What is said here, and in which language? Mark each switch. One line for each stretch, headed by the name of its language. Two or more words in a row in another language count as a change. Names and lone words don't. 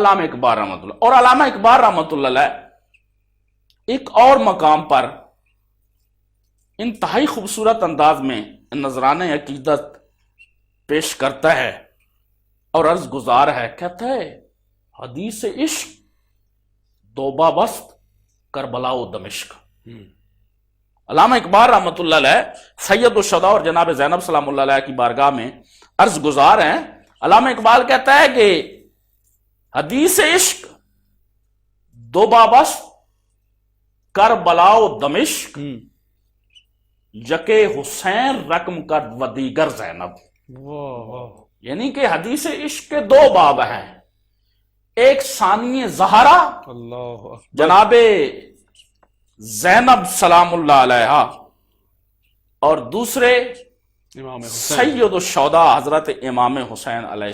Urdu: علامہ اقبال رحمۃ اللہ۔ اور علامہ اقبال رحمۃ اللہ علیہ ایک اور مقام پر انتہائی خوبصورت انداز میں نذرانہ عقیدت پیش کرتا ہے اور عرض گزار ہے، کہتا ہے
Persian: حدیث عشق دوبہ بست کربلا و دمشق۔
Urdu: علامہ اقبال رحمۃ اللہ علیہ سید الشہداء اور جناب زینب سلام اللہ علیہ کی بارگاہ میں عرض گزار ہیں۔ علامہ اقبال کہتا ہے کہ
Persian: حدیث عشق دوبہ بست کربلا و دمشق، یکے حسین رقم کر و دیگر زینب۔
Urdu: واہ واہ، یعنی کہ حدیث عشق کے دو باب ہیں، ایک ثانی زہرا اللہ اکبر، جناب زینب سلام اللہ علیہ، اور دوسرے امام حسین، سید الشہداء حضرت امام حسین علیہ